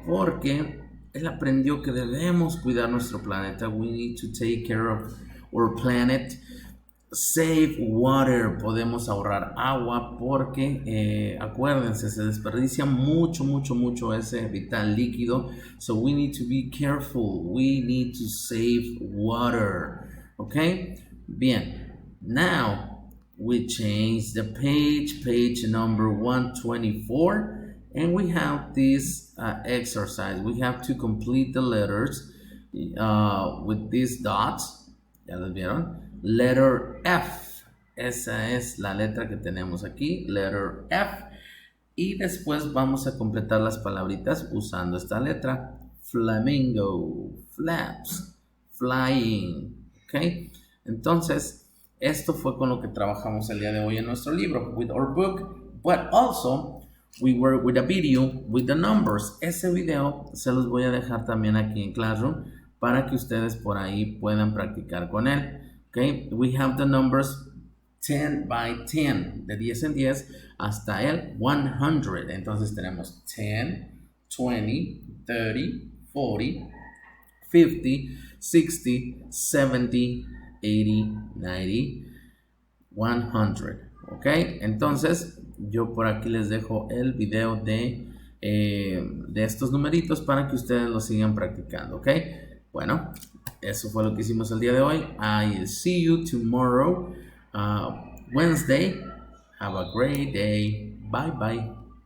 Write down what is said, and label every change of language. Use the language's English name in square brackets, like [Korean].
[Spanish] Porque él aprendió que debemos cuidar nuestro planeta. [English] We need to take care of our planet. Save water, [Spanish] podemos ahorrar agua porque acuérdense, se desperdicia mucho ese vital líquido. [English] So we need to be careful. We need to save water. Okay? Bien. Now we change the page number 124, and we have this exercise. We have to complete the letters with these dots. [Spanish] ¿Ya los vieron? [English] Letter F. [Spanish] Esa es la letra que tenemos aquí. [English] Letter F. [Spanish] Y después vamos a completar las palabritas usando esta letra. [English] Flamingo. Flaps. Flying. ¿Ok? [Spanish] Entonces, esto fue con lo que trabajamos el día de hoy en nuestro libro. [English] With our book. But also, we work with a video with the numbers. [Spanish] Ese video se los voy a dejar también aquí en Classroom para que ustedes por ahí puedan practicar con él. [English] Okay, we have the numbers 10 by 10, [Spanish] de 10 en 10 hasta el 100. Entonces tenemos 10, 20, 30, 40, 50, 60, 70, 80, 90, 100. Ok, entonces yo por aquí les dejo el video de estos numeritos para que ustedes lo sigan practicando. Ok, bueno, eso fue lo que hicimos el día de hoy. [English] I'll see you tomorrow, Wednesday. Have a great day. Bye bye.